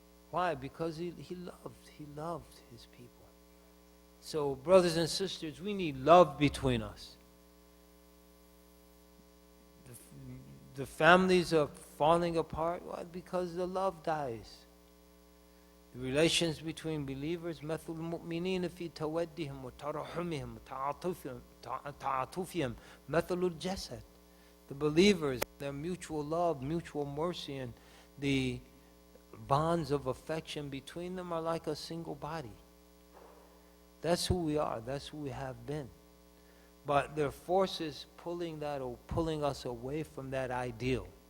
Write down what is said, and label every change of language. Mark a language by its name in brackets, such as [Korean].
[English] Why? Because he loved his people. So, brothers and sisters, we need love between us. The families are falling apart. Why? Because the love dies. The relations between believers, [Arabic] مثل المؤمنين في تودهم وترحمهم وتعاطفهم مثل الجسد. [English] The believers, their mutual love, mutual mercy, and the bonds of affection between them are like a single body. That's who we are. That's who we have been. But there are forces pulling us away from that ideal.